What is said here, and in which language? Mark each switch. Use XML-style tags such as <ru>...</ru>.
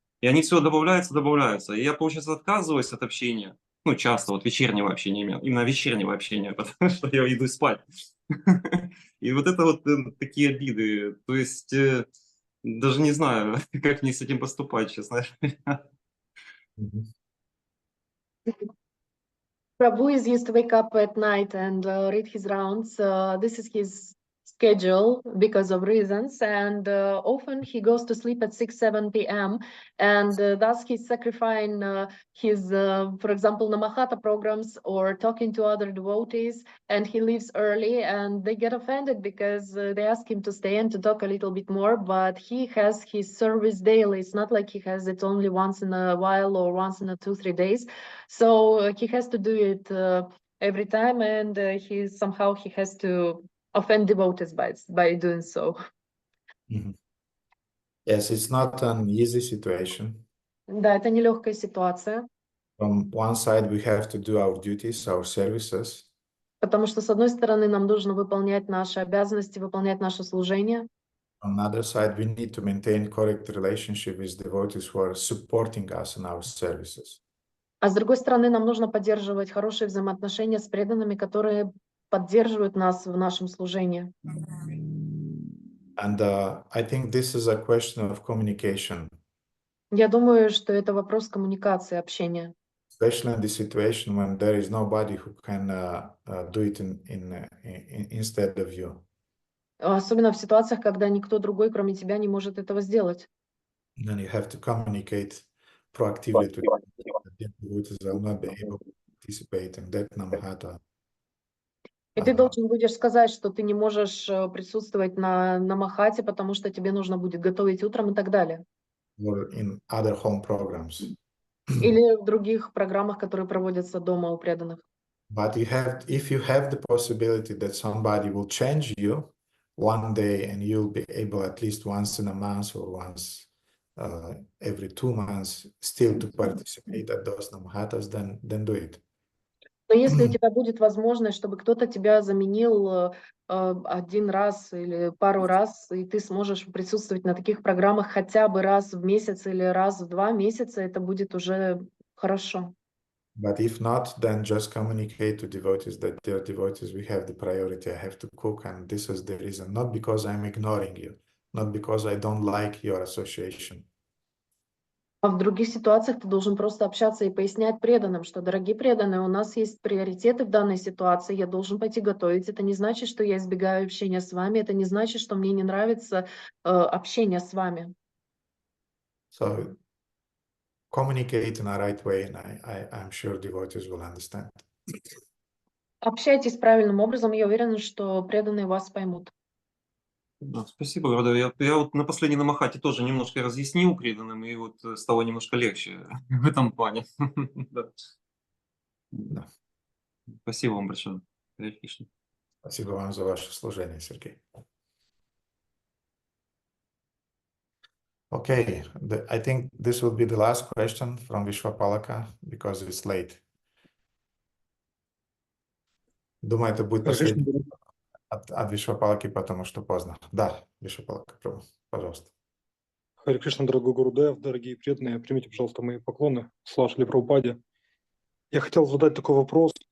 <ru>И они все добавляются. И я, получается, отказываюсь от общения. Ну, часто, вот вечернего общения, именно вечернего общения, потому что я иду спать. И вот это вот такие обиды. То есть даже не знаю, как мне с этим поступать, честно.</ru> <en>Prabhu is used to wake up at night and read his rounds. This is his schedule because of reasons, and often he goes to sleep at 6-7 p.m. and thus he's sacrificing his, for example, Namahata programs or talking to other devotees, and he leaves early, and they get offended because they ask him to stay and to talk a little bit more, but he has his service daily. It's not like he has it only once in a while or once in 2-3 days. So he has to do it every time, and he has to offend devotees by doing so. Yes, it's not an easy situation.</en> <ru>Да, это нелегкая ситуация.</ru> <en>From one side, we have to do our duties, our services.</en> <ru>Потому что, с одной стороны, нам нужно выполнять наши обязанности, выполнять наше служение.</ru> <en>On the other side, we need to maintain correct relationship with devotees who are supporting us in our services.</en> <ru>А с другой стороны, нам нужно поддерживать хорошие взаимоотношения с преданными, которые поддерживают нас в нашем служении.</ru> <en>And I think this is a question of communication.</en> <ru>Я думаю, что это вопрос коммуникации, общения.</ru> <en>Especially in this situation when there is nobody who can do it instead of you.</en> <ru>Особенно в ситуациях, когда никто другой, кроме тебя, не может этого сделать.</ru> <en>Then you have to communicate proactively to the devotees will not be able to participate in that namahata.</en> <ru>И ты должен будешь сказать, что ты не можешь присутствовать на намахате, потому что тебе нужно будет готовить утром и так далее.</ru> <en>Or in other home programs.</en> <ru>Или в других программах, которые проводятся дома у преданных.</ru> <en>But if you have the possibility that somebody will change you one day and you'll be able at least once in a month or once every 2 months still to participate at those namahatas, then do it.</en> <ru>Но если у тебя будет возможность, чтобы кто-то тебя заменил один раз или пару раз, и ты сможешь присутствовать на таких программах хотя бы раз в месяц или раз в 2 месяца, это будет уже хорошо.</ru> <en>But if not, then just communicate to devotees that dear devotees, we have the priority. I have to cook, and this is the reason. Not because I'm ignoring you, not because I don't like your association.</en> <ru>А в других ситуациях ты должен просто общаться и пояснять преданным, что, дорогие преданные, у нас есть приоритеты в данной ситуации, я должен пойти готовить. Это не значит, что я избегаю общения с вами, это не значит, что мне не нравится общение с вами.</ru> <en>So communicate in a right way, and I'm sure devotees will understand.</en> <ru>Общайтесь правильным образом, я уверена, что преданные вас поймут. Да, спасибо, Гурудев. Я вот на последней намахате тоже немножко разъяснил преданным, и вот стало немножко легче в этом плане. Да. Спасибо вам большое. Харе Кришна. Спасибо вам за ваше служение, Сергей.</ru> <en>Okay, I think this will be the last question from Vishwapalaka because it's late.</en> <ru>Думаю, это будет последний от Вишвапалаки, потому что поздно. Да, Вишвапалака, пожалуйста. Харе Кришна, дорогой Гурудев, дорогие преданные, примите, пожалуйста, мои поклоны. Слава Шри Прабхупаде. Я хотел задать такой вопрос.</ru>